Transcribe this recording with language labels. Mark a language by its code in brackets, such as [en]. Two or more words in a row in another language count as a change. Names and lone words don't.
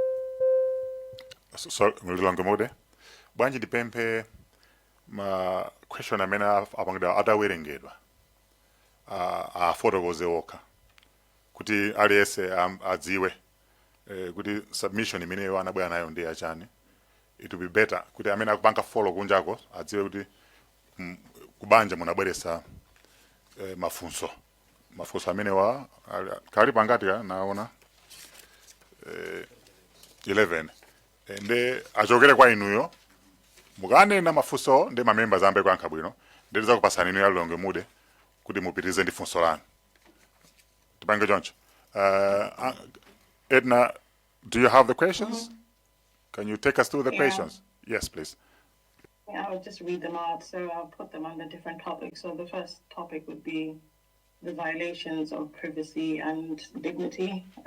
[ny] So Lilongwe Mude. Bwanji ndipemphe ma question amene apangidwa atawerengedwa. Afotokoze okha kuti aliyense adziwe kuti submission imene anabwera nayo ndi yachani. [en] It will be better [ny] kuti amene akupanga follow kunjako adziwe kuti kubanja munabweresa mafunso amene kali pangati naona 11 nde achokere kwa inuyo mukanena mafunso ndi ma-members ambe kuyankha bwino ndiza kupasani inu ya Lilongwe Mude kuti mupitirize ndi funso lanu. Tipange choncho. [en] Edna, do you have the questions? Can you take us through the questions? Yes, please. Yeah, I'll just read them out. So I'll put them under different topics. So the first topic would be the violations of privacy and dignity.